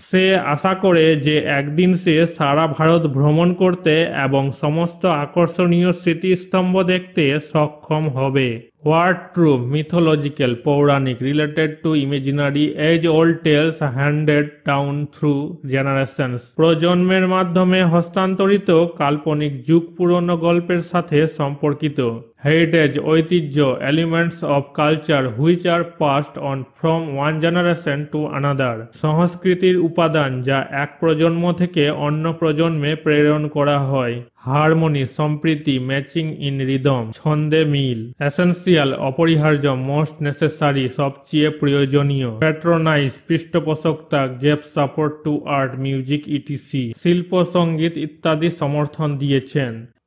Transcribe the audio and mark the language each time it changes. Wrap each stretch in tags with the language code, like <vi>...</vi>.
<bn>সে আশা করে যে একদিন সে সারা ভারত ভ্রমণ করতে এবং সমস্ত আকর্ষণীয় স্মৃতিস্তম্ভ দেখতে সক্ষম হবে।</bn> <en>What true, mythological, পৌরাণিক, related to imaginary, age-old tales handed down through generations.</en> <bn>প্রজন্মের মাধ্যমে হস্তান্তরিত কাল্পনিক যুগ পুরনো গল্পের সাথে সম্পর্কিত।</bn> <en>Heritage, ঐতিহ্য, elements of culture which are passed on from one generation to another.</en> <bn>সংস্কৃতির উপাদান যা এক প্রজন্ম থেকে অন্য প্রজন্মে প্রেরণ করা হয়।</bn> <en>harmony, সম্প্রীতি, matching in rhythm,</en> <bn>ছন্দে মিল।</bn> <en>essential, অপরিহার্য, most necessary,</en> <bn>সবচেয়ে প্রয়োজনীয়।</bn> <en>patronise, পৃষ্ঠপোষকতা, gave support to art, music ETC,</en> <bn>শিল্প, সঙ্গীত ইত্যাদি সমর্থন দিয়েছেন।</bn>